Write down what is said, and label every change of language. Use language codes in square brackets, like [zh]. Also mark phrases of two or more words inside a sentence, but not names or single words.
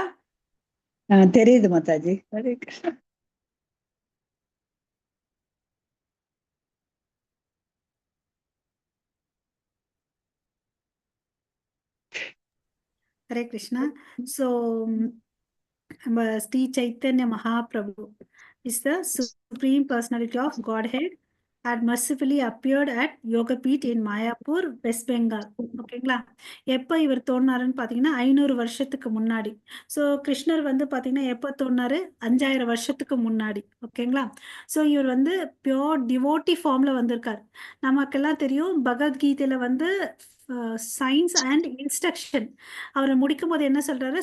[ta] தெரியுது மாதாஜி. [hi] हरे कृष्णा. हरे कृष्णा. [en] So Sri Chaitanya Mahaprabhu is the Supreme Personality of Godhead had mercifully appeared at Yogapeeth in Mayapur, West Bengal. [ta] ஓகேங்களா? எப்போ இவர் தோன்றாருன்னு பார்த்தீங்கன்னா 500 வருஷத்துக்கு முன்னாடி. ஸோ கிருஷ்ணர் வந்து பார்த்தீங்கன்னா எப்போ தோன்றாரு? 5000 வருஷத்துக்கு முன்னாடி. ஓகேங்களா? ஸோ இவர் வந்து [en] pure devotee [ta] ஃபார்மில் வந்திருக்கார். நமக்கெல்லாம் தெரியும் பகவத்கீதையில் வந்து [en] science and instruction [ta] அவரை முடிக்கும் போது என்ன சொல்றாரு?